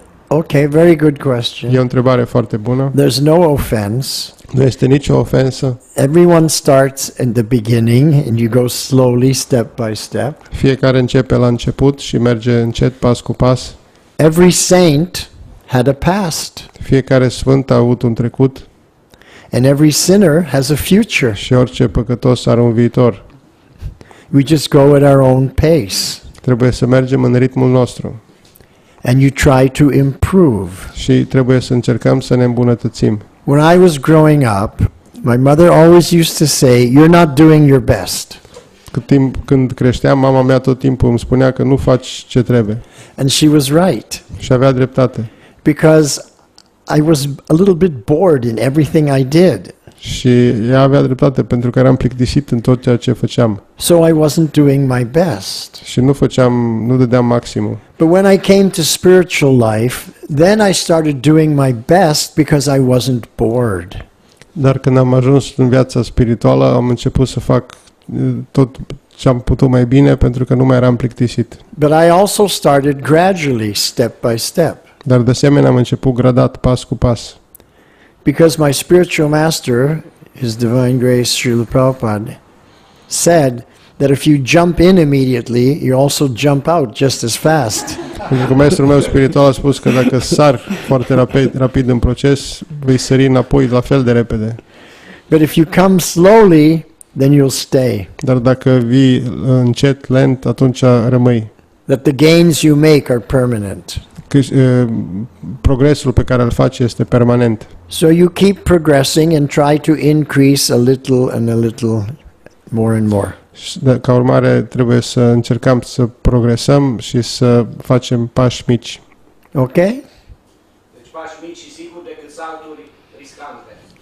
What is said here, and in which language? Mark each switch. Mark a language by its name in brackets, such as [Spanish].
[English] Okay, very good [Romanian] E o [English] question. [Romanian] întrebare foarte bună. [English] There's no offense. [Romanian] Nu este nicio ofensă. [English] Everyone starts in the beginning and you go slowly, step by step. [Romanian] Fiecare începe la început și merge încet, pas cu pas. [English] Every saint had a past, [Romanian] Fiecare sfânt a avut un trecut [English] and every sinner has a future. [Romanian] și orice păcătos are un viitor. [English] We just go at our own pace, [Romanian] Trebuie să mergem în ritmul nostru [English] and you try to improve. [Romanian] și trebuie să încercăm să ne îmbunătățim. [English] When I was growing up, My mother always used to say, "You're not doing your best." [Romanian] Când creșteam, mama mea tot timpul îmi spunea că nu faci ce trebuie. [English] And she was right, [Romanian] Și avea dreptate. [English] because I was a little bit bored in everything I did. [Romanian] Și ea avea dreptate pentru că eram plictisit în tot ceea ce făceam. [English] So I wasn't doing my best. [Romanian] Și nu dădeam maximul. [English] But when I came to spiritual life, then I started doing my best because I wasn't bored. [Romanian] Dar când am ajuns în viața spirituală, am început să fac tot ce am putut mai bine pentru că nu mai eram plictisit. [English] But I also started gradually, step by step. [Romanian] Dar de asemenea am început gradat, pas cu pas. [English] Because my spiritual master, His Divine Grace, Srila Prabhupada, said that if you jump in immediately, you also jump out just as fast. [Romanian] Pentru că maestrul meu spiritual a spus că dacă sar foarte rapid în proces, vei sări înapoi la fel de repede. [English] But if you come slowly, then you'll stay. [Romanian] Dar dacă vii încet, lent, atunci rămâi. [English] That the gains you make are permanent. [Romanian] Că progresul pe care îl faci este permanent. [English] So you keep progressing and try to increase a little and a little more and more. [Romanian] Ca urmare, trebuie să încercăm să progresăm și să facem pași mici. [English] Okay? [Romanian] Deci pași mici și sigur decât salturi riscante.